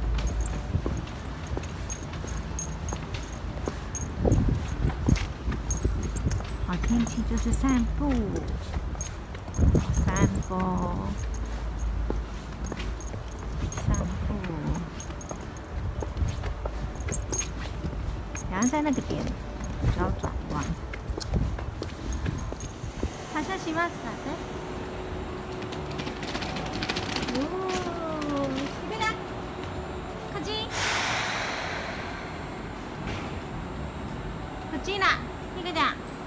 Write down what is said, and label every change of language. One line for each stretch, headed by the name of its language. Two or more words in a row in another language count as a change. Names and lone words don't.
Chinese: 好天气就是散步，散步。然后在那个点就要转弯。
Japanese: 発車しますかね。おお、ひくだ。こっち。こっちだ。ひくだ。